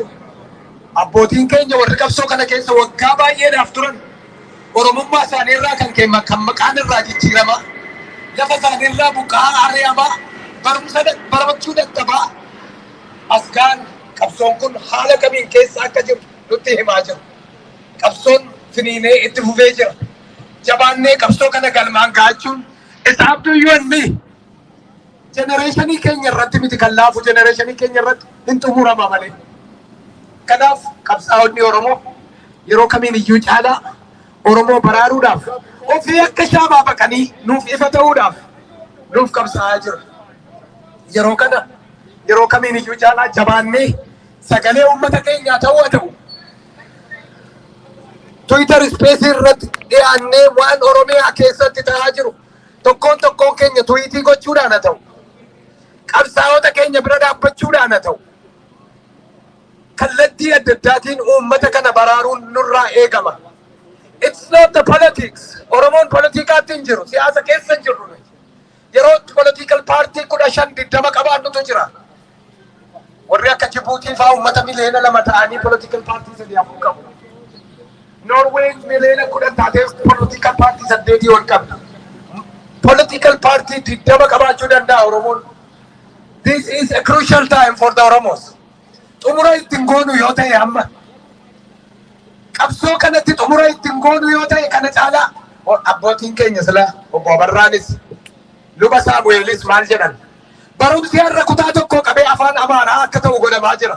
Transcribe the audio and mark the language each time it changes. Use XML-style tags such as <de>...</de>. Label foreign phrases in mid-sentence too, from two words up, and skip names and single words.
<om>Abbootiin keenya warri qabsoo kana keessa waggaa baay'eedhaaf turan Oromummaa isaaniirraa kan maqaan irraa jijjiiramaa lafa isaaniirraa buqqa'aa ari'amaa barumsa barachuu dadhabaa asgaan qabsoon kun haala kamiin keessa akka jiru nutti himaa jiru. Qabsoon finiinee itti fufee jira. Jabaannee qabsoo kana galmaan gaachuun</om> <en>it's up to you and me.</en> <om>Generation keenya irratti miti kan laafu generation keenya irratti hin xumurama malee. Kanaaf qabsaa'onni Oromoo yeroo kamiin iyyuu caalaa Oromoo baraaruudhaaf ofii akka shaamaa baqanii nuuf ifa ta'uudhaaf nuuf qabsaa'aa jira. Yeroo kana yeroo kamiin iyyuu caalaa jabaannee sagalee uummata keenyaa ta'uu haa ta'u. Twitter space irratti dhiyaannee waan Oromiyaa keessatti ta'aa jiru tokkoon keenya tweetii gochuudhaan haa ta'u. Qabsaa'ota keenya bira dhaabbachuudhaan haa ta'u. Kallattii adda addaatiin uummata kana baraaruun nurraa eegama.</om> <en>It's not the politics.</en> <om>Oromoon politikaatti hin jiru. Siyaasa keessa hin jirru. Yeroo</om> <en>political party</en> <om>15-20 qabaannutu jira. Warri akka Jibuutii fa'aa uummata miliyoona 2 ta'anii</om> <en>political party</en> <om>3 qabu. Norway miliyoona 10 taateef</om> <en>political party</en> <om>8 ol qabdi.</om> <en>Political party</en> <om>20 qabaachuu danda'a Oromoon.</om> <en>This is a crucial time for the Oromos.</en> <om>Xumura ittiin goonu yoo ta'e amma. Qabsoo kanatti xumura ittiin goonu yoo ta'e kana caalaa abbootiin keenya sila obbo Abarraanis luba Saamu'eelis maal jedhan barumsi har'a kutaa tokko qabee afaan Amaaraa akka ta'u godhamaa jira.</om>